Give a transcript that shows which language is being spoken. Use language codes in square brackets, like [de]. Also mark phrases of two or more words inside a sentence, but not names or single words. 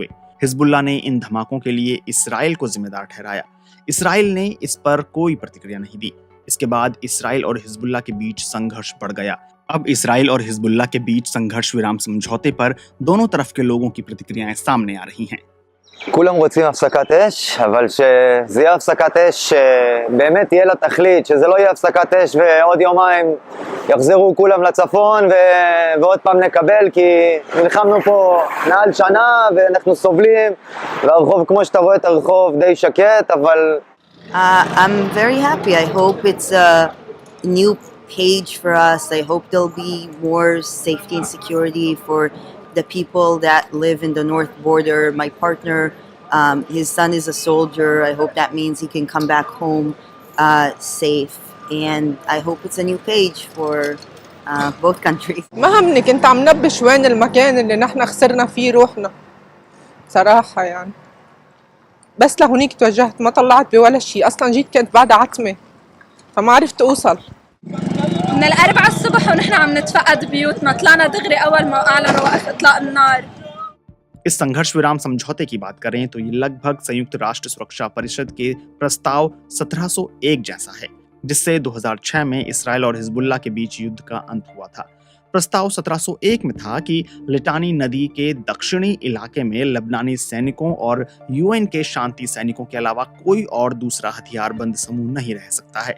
[hi] हिजबुल्लाह ने इन धमाकों के लिए इसराइल को जिम्मेदार ठहराया। इसराइल ने इस पर कोई प्रतिक्रिया नहीं दी। इसके बाद इसराइल और हिजबुल्लाह के बीच संघर्ष बढ़ गया। अब इसराइल और हिजबुल्लाह के बीच संघर्ष विराम समझौते पर दोनों तरफ के लोगों की प्रतिक्रियाएं सामने आ रही हैं। [he] כולם רוצים הפסקת אש, אבל שזה יהיה הפסקת אש שבאמת תהיה לה תכלית, שזה לא יהיה הפסקת אש ועוד יומיים יחזרו כולם לצפון ועוד פעם נקבל, כי נלחמנו פה מעל שנה ואנחנו סובלים, והרחוב, כמו שאתה רואה את הרחוב, די שקט, אבל... [en] I'm very happy. I hope it's a new page for us. I hope there'll be more safety and security for the people that live in the north border. My partner, his son is a soldier. I hope that means he can come back home safe. And I hope it's a new page for both countries. [ar] ما همني كنت عم نبش وين المكان اللي نحن خسرنا فيه روحنا صراحة يعني. بس لهونيك توجهت، ما طلعت بولا شيء. أصلا جيت كنت بعد عتمة فما عرفت أوصل. من الأربعة الصبح ونحن عم نتفقد بيوتنا، طلعنا دغري أول ما أعلنوا وقف إطلاق النار। [hi] इस संघर्ष विराम समझौते की बात करें तो ये लगभग संयुक्त राष्ट्र सुरक्षा परिषद के प्रस्ताव 1701 जैसा है, जिससे 2006 में इसराइल और हिजबुल्लाह के बीच युद्ध का अंत हुआ था। प्रस्ताव 1701 में था कि लिटानी नदी के दक्षिणी इलाके में लेबनानी सैनिकों और यूएन के शांति सैनिकों के अलावा कोई और दूसरा हथियारबंद समूह नहीं रह सकता है।